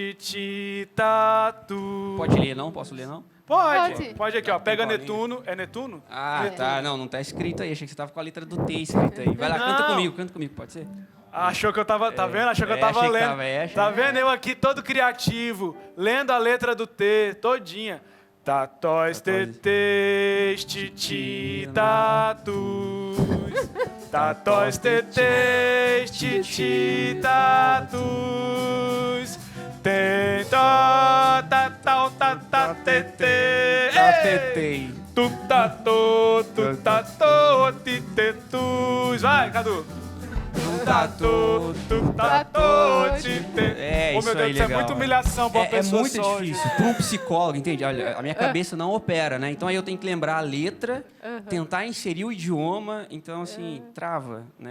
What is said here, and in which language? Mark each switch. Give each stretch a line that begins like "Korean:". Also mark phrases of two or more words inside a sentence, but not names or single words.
Portuguese: Pode ler, não? Posso ler, não? Pode. aqui, ó. Pega bolinha. Netuno. É Netuno? Ah, tá. Não tá escrito aí. Achei que você tava com a letra do T escrita aí. Vai lá, canta comigo, pode ser? Achou que eu tava, tá vendo? Achou que eu tava achei que lendo. tava, achei Tá que- vendo? Eu aqui todo criativo, lendo a letra do T todinha. Tatóis, tetês, titi, tatus. Tatóis, tetês, titi, tatus. Tem, tó, tatau, tatá, tetê. Atetei. Tu tatô, titetus. Vai, Cadu. Tatô, tite. É, Ô, isso meu Deus, aí, isso é legal. muita humilhação pra uma É pessoa muito só, difícil. gente. Para um psicólogo, entende? Olha, a minha cabeça não opera, né? Então aí eu tenho que lembrar a letra, tentar inserir o idioma, então assim, trava, né?